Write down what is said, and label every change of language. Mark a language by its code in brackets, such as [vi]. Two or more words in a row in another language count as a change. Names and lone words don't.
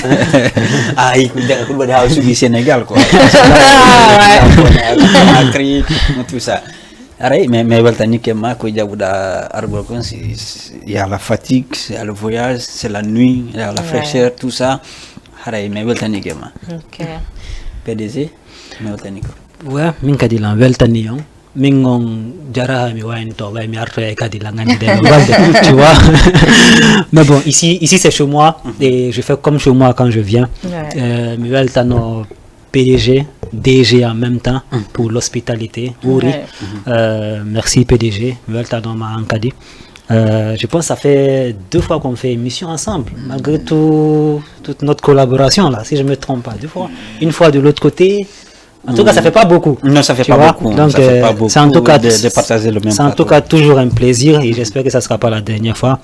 [fr] Ah, écoute, au Sénégal, quoi. Tout ça. Mais [ff] Weltani Kema, [fr] il y a la fatigue, il y a le voyage, c'est la nuit, il y a la fraîcheur, tout ça. [ff] Mais Weltani Kema. [fr] Ok. [ff] PDG, mais Weltani Kema. Ouais, min kadi lan weltani on min on jara mi wayni to bay mi arto e kadi la ngani de walde [fr] tu vois. Mais bon, ici c'est chez moi et je fais comme chez moi quand je viens. [ff] Mi weltano [fr] PDG, DG en même temps pour l'hospitalité. Merci PDG, [ff] mi weltano ma ankadi. [fr] Je pense que ça fait 2 fois qu'on fait émission ensemble, malgré toute notre collaboration là, si je me trompe pas, 2 fois. Une fois de l'autre côté. En tout cas, ça fait pas beaucoup. Non, ça fait pas beaucoup. Donc, c'est en tout cas de partager le même. C'est en tout cas toujours un plaisir et j'espère que ça sera pas la dernière fois.